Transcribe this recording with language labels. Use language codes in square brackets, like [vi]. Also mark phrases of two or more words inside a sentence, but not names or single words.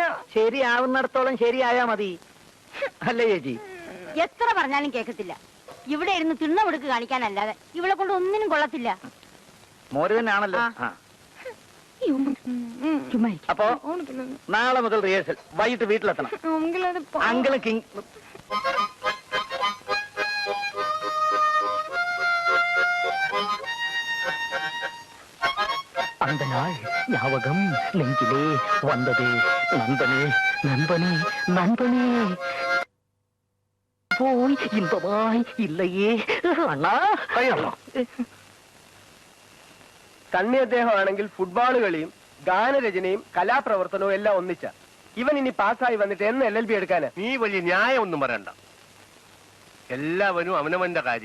[ml] ശരിയാവുന്നിടത്തോളം ശരിയായാ മതി, അല്ലേ ചേച്ചി? എത്ര പറഞ്ഞാലും കേൾക്കത്തില്ല. ഇവിടെ ഇരുന്ന് തിണ്ണ കൊടുക്ക് കാണിക്കാനല്ലാതെ ഇവളെ കൊണ്ട് ഒന്നിനും കൊള്ളത്തില്ല. മോര് തന്നെയാണല്ലോ. അപ്പോ നാളെ മുതൽ റിഹേഴ്സൽ. വൈകിട്ട് വീട്ടിലെത്തണം. അങ്കിള് കിങ്. [ta] அந்த நாள் ஞாபகம் நெஞ்சிலே வந்ததே. நண்பனே நண்பனே நண்பனே போய் இன்பமாய் இல்லையே അണ്ണാ. [ml] സണ്ണി അദ്ദേഹമാണെങ്കിൽ ഫുട്ബോൾ കളിയും ഗാനരചനയും കലാപ്രവർത്തനവും എല്ലാം ഒന്നിച്ച. ഇവൻ ഇനി പാസ്സായി വന്നിട്ട് എന്ന് LLB എടുക്കാന്? നീ വലിയ ന്യായം ഒന്നും പറയണ്ട. എല്ലാവരും അവനവന്റെ കാര്യം.